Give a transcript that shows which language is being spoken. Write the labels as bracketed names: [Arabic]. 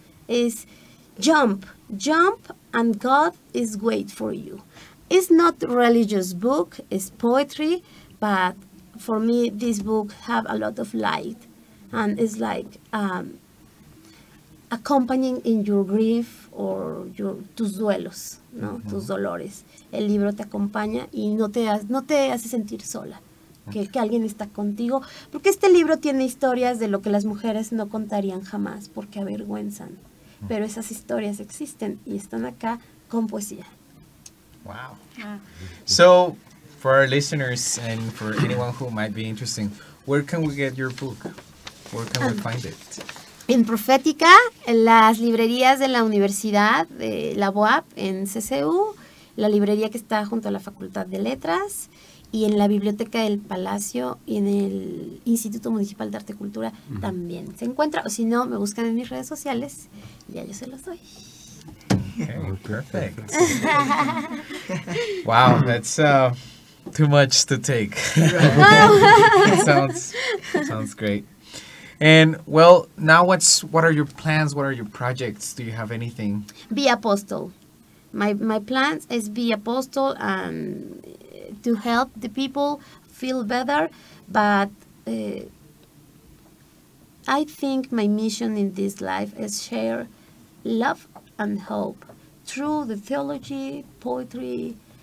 [English] Is jump, and God is wait for you. It's not a religious book, it's poetry, but for me this book have a lot of light, and it's like accompanying in your grief or [Spanish] tus duelos, ¿no? Tus dolores. El libro te acompaña y no te hace sentir sola. Que alguien está contigo, porque este libro tiene historias de lo que las mujeres no contarían jamás, porque avergüenzan. Pero esas historias existen y están acá con poesía. [English] Wow. So, for our listeners and for anyone who might be interested, where can we get your book? Where can we find it? [Spanish] En Profética, en las librerías de la Universidad de la UAP, en CCU, la librería que está junto a la Facultad de Letras, y en la Biblioteca del Palacio y en el Instituto Municipal de Arte y Cultura también se encuentra. O si no, me buscan en mis redes sociales y ya yo se los doy. [English] Okay, perfect. Wow, that's too much to take. It sounds great. And well, now what are your plans? What are your projects? Do you have anything? Be apostle. My plans is be apostle and to help the people feel better, but I think my mission in this life is share love and hope through the theology, poetry.